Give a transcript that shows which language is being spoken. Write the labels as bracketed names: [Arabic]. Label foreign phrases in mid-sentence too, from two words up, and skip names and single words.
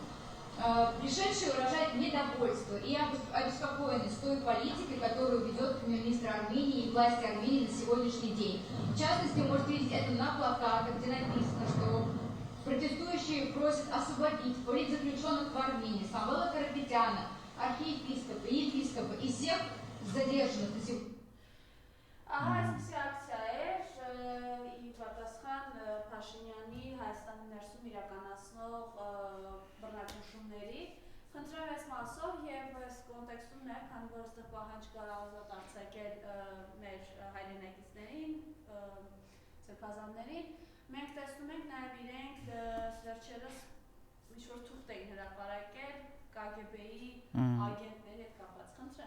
[Russian] Пришедшие выражают недовольство и обеспокоенность той политикой, которую ведет премьер-министр Армении и власти Армении на сегодняшний день. В частности, вы можете видеть это на плакатах, где написано, что протестующие просят освободить политзаключенных в Армении, Самвела Карапетяна, архиепископа, епископа и всех задержанных на сегодня. [Armenian] Այսպիսի ակցիա էր ի պատասխան Փաշինյանի Հայաստանի ներսում իրականացնող բռնաճնշումների։ Խնդրեմ այս մասով եւ այս կոնտեքստում նաեւ, քանի որ այստեղ պահանջ կար ազատ արձակել մեր հայրենակիցներին, սրբազաններին, մենք տեսնում ենք նաեւ իրենք վերջերս ինչ որ թուղթ էին հրապարակել KGB-ի ագենտների հետ կապված։ Խնդրեմ։